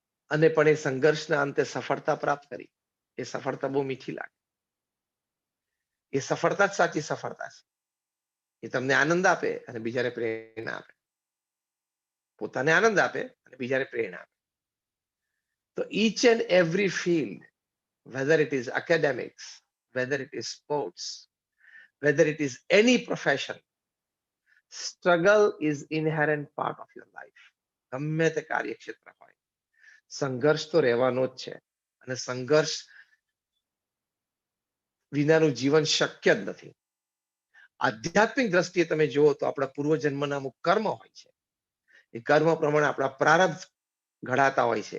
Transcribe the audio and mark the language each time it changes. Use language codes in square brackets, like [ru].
[gu] અને પણ એ સંઘર્ષના અંતે સફળતા પ્રાપ્ત કરી. એ સફળતા બહુ મીઠી લાગે. એ સફળતા જ સાચી સફળતા છે. એ તમને આનંદ આપે અને બીજાને પ્રેરણા આપે, પોતાને આનંદ આપે અને બીજાને પ્રેરણા આપે. [en] તો each and every field, whether it is academics, whether it is sports, whether it is any profession, struggle is inherent part of your life. [gu] ગમે તે કાર્યક્ષેત્ર હોય, સંઘર્ષ તો રહેવાનો જ છે, અને સંઘર્ષ વિનાનું જીવન શક્ય જ નથી. આધ્યાત્મિક દ્રષ્ટિએ તમે જુઓ તો આપણા પૂર્વજન્મના અમુક કર્મ હોય છે, એ કર્મ પ્રમાણે આપણા પ્રારબ્ધ ઘડાતા હોય છે.